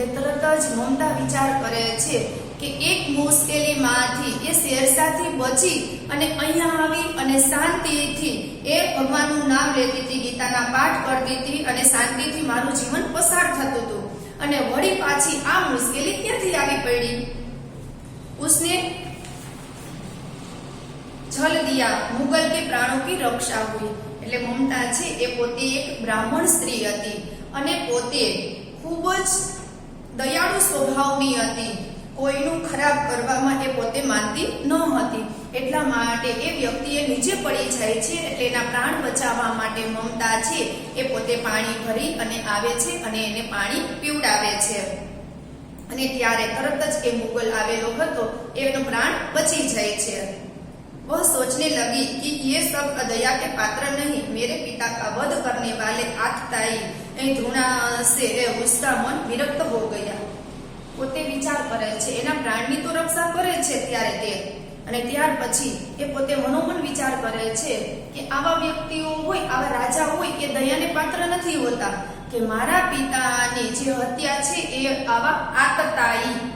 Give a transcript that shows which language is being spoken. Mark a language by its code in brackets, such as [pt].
[gu] એટલે તરત જ મમતા વિચાર કરે છે કે એક મુશ્કેલીમાંથી એ શેરશાહથી બચી અને અહીંયા આવી અને શાંતિથી એ ભગવાનનું નામ લેતી હતી, ગીતાના પાઠ કરતી હતી અને શાંતિથી મારું જીવન પસાર થતું હતું અને વળી પાછી આ મુશ્કેલી ક્યાંથી આવી પડી। [hi] उसने छल दिया, मुगल के प्राणों की रक्षा हुई। [gu] એટલે મમતા છે એ પોતે એક બ્રાહ્મણ સ્ત્રી હતી અને પોતે ખૂબ જ દયાળુ સ્વભાવની હતી, કોઈનું ખરાબ કરવામાં એ પોતે માનતી ન હતી એટલા માટે એ વ્યક્તિએ નીચે પડી જાય છે એટલે એના પ્રાણ બચાવવા માટે મમતા છે એ પોતે પાણી ભરી અને આવે છે અને એને પાણી પીવડાવે છે અને ત્યારે તરત જ એ મુગલ આવેલો હતો એનો પ્રાણ બચી જાય છે। [hi] वह सोचने लगी कि ये सब अदया के पात्र नहीं, मेरे पिता का वध करने वाले आतताई ધૃણા से उसका मन विरक्त हो गया। [gu] પોતે વિચાર કરે છે એના પ્રાણની તો રક્ષા કરે છે ત્યારે તે અને ત્યાર પછી એ પોતે મનોમન વિચાર કરે છે કે આવા વ્યક્તિઓ હોય, આવા રાજા હોય એ દયાને પાત્ર નથી હોતા કે મારા પિતાની જે હત્યા છે એ આવા આતતાઈ